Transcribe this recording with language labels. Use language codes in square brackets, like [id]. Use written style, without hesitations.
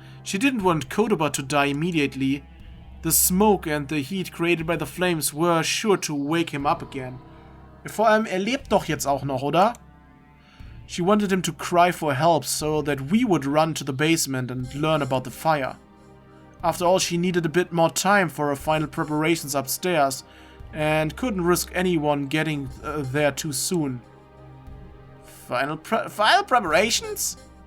[en] She didn't want Kodoba to die immediately. The smoke and the heat created by the flames were sure to wake him up again. [de] Vor allem, er lebt doch jetzt auch noch, oder? [en] She wanted him to cry for help so that we would run to the basement and learn about the fire. After all, she needed a bit more time for her final preparations upstairs and couldn't risk anyone getting there too soon. Final preparations?